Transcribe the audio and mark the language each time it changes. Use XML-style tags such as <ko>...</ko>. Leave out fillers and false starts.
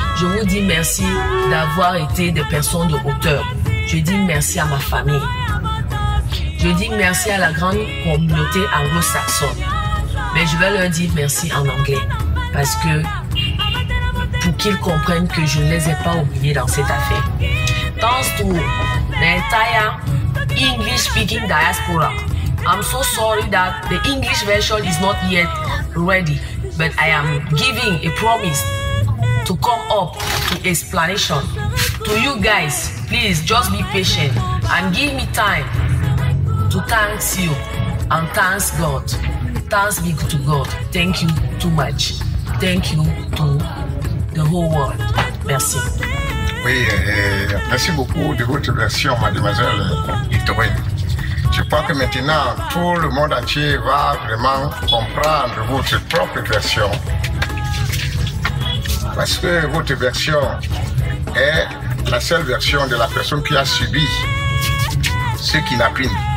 <fr>Je vous dis merci d'avoir été des personnes de hauteur. Je dis merci à ma famille. Je dis merci à la grande communauté anglo-saxonne. Mais je vais leur dire merci en anglais. Parce que pour qu'ils comprennent que je ne les ai pas oubliés dans cette affaire.</fr> <en>Thanks to the entire English-speaking diaspora. I'm so sorry that the English version is not yet ready. But I am giving a promise to come up to explanation. To you guys, please just be patient and give me time to thank you and thanks God. Thanks be to God. Thank you too much. Thank you to the whole world.</en> <fr>Merci. Oui, merci beaucoup de votre version, mademoiselle Victorine. Je crois que maintenant, tout le monde entier va vraiment comprendre votre propre version. Parce que votre version est la seule version de la personne qui a subi ce kidnapping.</fr>